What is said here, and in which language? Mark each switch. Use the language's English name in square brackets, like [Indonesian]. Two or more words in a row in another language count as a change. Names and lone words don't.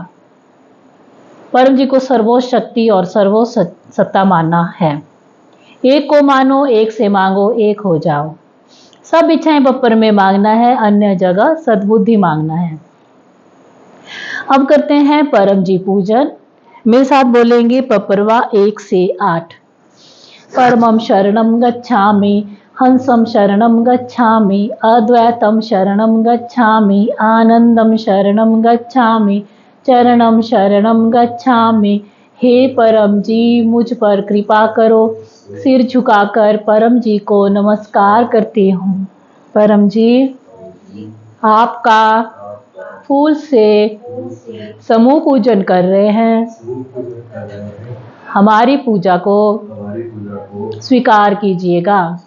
[Hindi] परम जी को सर्वोच्च शक्ति और सर्वोच्च सत्ता मानना है। एक को मानो, एक से मांगो, एक हो जाओ। सब इच्छाएं बप्पर में मांगना है, अन्य जगह सद्बुद्धि मांगना है। अब करते हैं परम जी पूजन। मेरे साथ बोलेंगे पपरवा 1 से 8। [Sanskrit] परमं शरणं गच्छामि, हंसं शरणं गच्छामि, अद्वैतं शरणं गच्छामि, आनंदं शरणं गच्छामि, चरणं शरणं गच्छामि। [Hindi] हे परम जी मुझ पर कृपा करो। सिर झुकाकर परम जी को नमस्कार करती हूँ। परम जी आपका फूल से समूह पूजन कर रहे हैं, हमारी पूजा को स्वीकार कीजिएगा।